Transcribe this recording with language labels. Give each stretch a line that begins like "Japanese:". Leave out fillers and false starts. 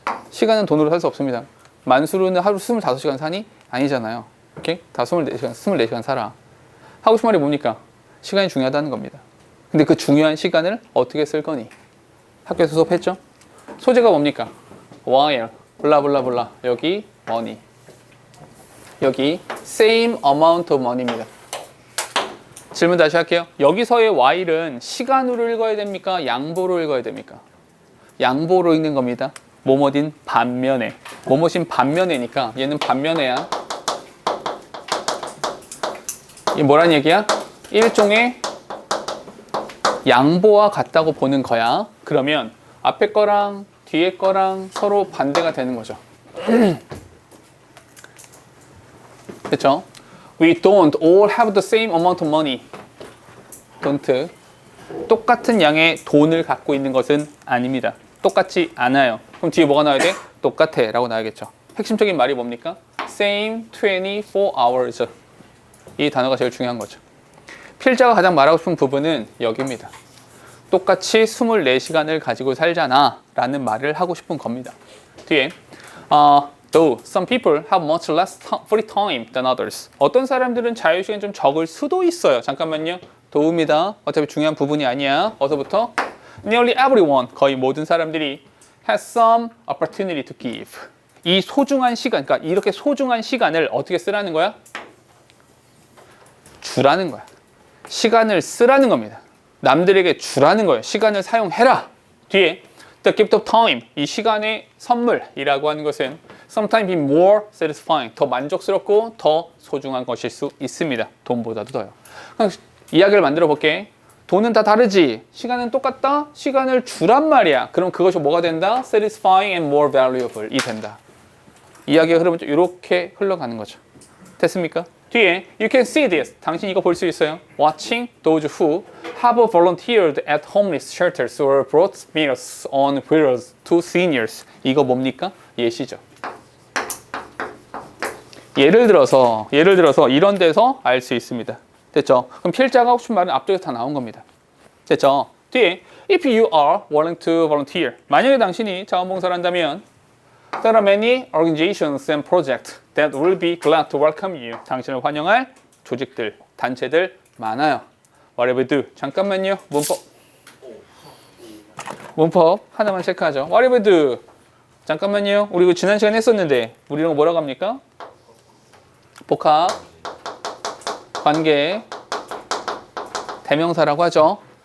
Korean: 시간은 돈으로 살 수 없습니다. 만수르는 하루 25시간 사니? 아니잖아요. 오케이? 다 24시간 살아. 하고 싶은 말이 뭡니까? 시간이 중요하다는 겁니다. 근데 그 중요한 시간을 어떻게 쓸 거니? 학교에서 수업했죠? 소재가 뭡니까? while, 블라블라블라. 여기 money.
English: 여기 same amount of money입니다.
Korean: 질문 다시 할게요. 여기서의 while은 시간으로 읽어야 됩니까? 양보로 읽어야 됩니까? 양보로 읽는 겁니다. 뭐뭐딘 반면에. 뭐뭐신 반면에니까 얘는 반면에야. 이게 뭐란 얘기야? 일종의 양보와 같다고 보는 거야. 그러면 앞에 거랑 뒤에 거랑 서로 반대가 되는 거죠. 그렇죠?
English: We don't all have the same amount of money. don't.
Korean: 똑같은 양의 돈을 갖고 있는 것은 아닙니다. 똑같지 않아요. 그럼 뒤에 뭐가 나와야 돼? 똑같아 라고 나와야겠죠. 핵심적인 말이 뭡니까?
English: Same 24 hours.
Korean: 이 단어가 제일 중요한 거죠. 필자가 가장 말하고 싶은 부분은 여기입니다. 똑같이 24시간을 가지고 살잖아 라는 말을 하고 싶은 겁니다.
English: 뒤에 Though some people have much less free time than others.
Korean: 어떤 사람들은 자유시간이 좀 적을 수도 있어요. 잠깐만요. 도움이다. 어차피 중요한 부분이 아니야.
English: 어서부터 Nearly everyone,
Korean: 거의 모든 사람들이
English: has some opportunity to give.
Korean: 이 소중한 시간, 그러니까 이렇게 소중한 시간을 어떻게 쓰라는 거야? 주라는 거야. 시간을 쓰라는 겁니다. 남들에게 주라는 거예요. 시간을 사용해라. 뒤에
English: the gift of time,
Korean: 이 시간의 선물이라고 하는 것은
English: sometimes be more satisfying,
Korean: 더 만족스럽고 더 소중한 것일 수 있습니다. 돈보다도 더요. 그럼 이야기를 만들어 볼게. 돈은 다 다르지. 시간은 똑같다. 시간을 주란 말이야. 그럼 그것이 뭐가 된다?
English: Satisfying and more valuable
Korean: 이 된다. 이야기가 흐르면 이렇게 흘러가는 거죠. 됐습니까?
English: 뒤에 you can see this.
Korean: 당신 이거 볼 수 있어요.
English: Watching those who have volunteered at homeless shelters or brought meals on wheels to seniors.
Korean: 이거 뭡니까? 예시죠. 예를 들어서 이런 데서 알 수 있습니다. 됐죠? 그럼 필자가 하고 싶은 말은 앞쪽에서 다 나온 겁니다. 됐죠?
English: 뒤에 if you are willing to volunteer.
Korean: 만약에 당신이 자원봉사를 한다면
English: there are many organizations and projects that will be glad to welcome you.
Korean: 당신을 환영할 조직들, 단체들 많아요.
English: Whatever do. 잠깐만요.
Korean: 문법 하나만 체크하죠. Whatever do. 잠깐만요. 우리 이거 지난 시간에 했었는데 우리 이런 거 뭐라고 합니까? 복합, 관계, 대명사라고 하죠.